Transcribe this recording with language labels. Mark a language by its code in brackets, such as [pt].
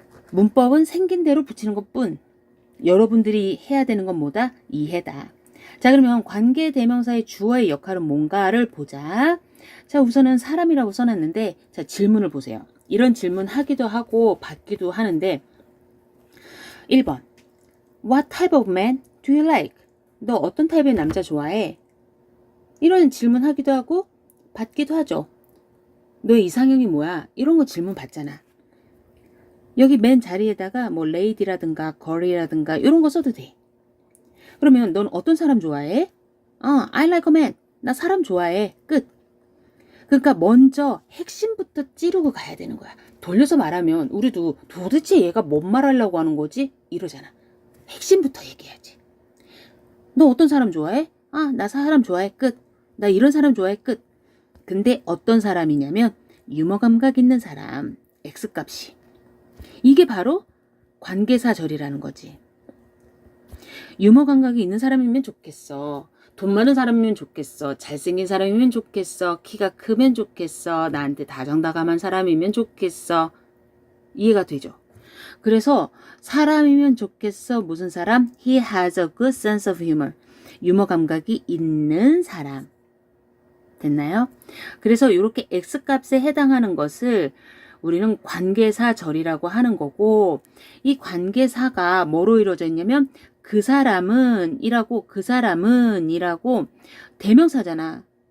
[ko] 문법은 생긴 대로 붙이는 것뿐. 여러분들이 해야 되는 건 뭐다? 이해다. 자, 그러면 관계대명사의 주어의 역할은 뭔가를 보자. 자, 우선은 사람이라고 써놨는데, 자, 질문을 보세요. 이런 질문 하기도 하고 받기도 하는데, 1번. [en] What type of man do you like? [ko] 너 어떤 타입의 남자 좋아해? 이런 질문 하기도 하고 받기도 하죠. 너의 이상형이 뭐야? 이런 거 질문 받잖아. 여기 맨 자리에다가 뭐 레이디라든가 걸이라든가 이런 거 써도 돼. 그러면 넌 어떤 사람 좋아해? [en] I like a man. [ko] 나 사람 좋아해. 끝. 그러니까 먼저 핵심부터 찌르고 가야 되는 거야. 돌려서 말하면 우리도 도대체 얘가 뭔 말하려고 하는 거지? 이러잖아. 핵심부터 얘기해야지. 너 어떤 사람 좋아해? 나 사람 좋아해. 끝. 나 이런 사람 좋아해. 끝. 근데 어떤 사람이냐면 유머 감각 있는 사람. X값이. 이게 바로 관계사절이라는 거지. 유머 감각이 있는 사람이면 좋겠어. 돈 많은 사람이면 좋겠어. 잘생긴 사람이면 좋겠어. 키가 크면 좋겠어. 나한테 다정다감한 사람이면 좋겠어. 이해가 되죠? 그래서 사람이면 좋겠어. 무슨 사람? [en] He has a good sense of humor. [ko] 유머 감각이 있는 사람. 됐나요? 그래서 이렇게 X값에 해당하는 것을 우리는 관계사절이라고 하는 거고, 이 관계사가 뭐로 이루어져 있냐면 그 사람은 이라고, 그 사람은 이라고 대명사잖아.